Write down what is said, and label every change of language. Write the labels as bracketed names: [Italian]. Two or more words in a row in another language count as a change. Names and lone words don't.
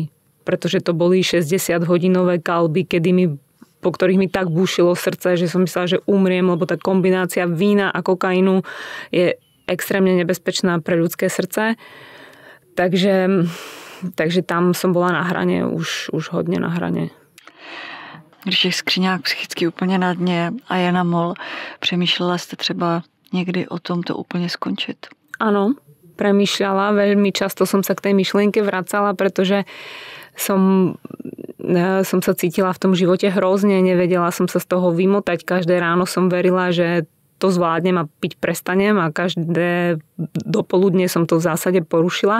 [Slovak] Pretože to boli 60-hodinové kalby, po ktorých mi tak búšilo srdce, že som myslela, že umriem, lebo tá kombinácia vína a kokainu je extrémne nebezpečná pre ľudské srdce. Takže tam som bola na hrane, [Czech] už hodně na hraně. Když je skříňák psychicky úplně na dně a je na mol, přemýšlela jste třeba někdy o tom to úplně skončit? [Slovak] Áno, premýšľala. Veľmi často som sa k tej myšlienke vracala, pretože som sa cítila v tom živote hrozne, nevedela som sa z toho vymotať. Každé ráno som verila, že to zvládnem a piť prestanem a každé dopoludne som to v zásade porušila.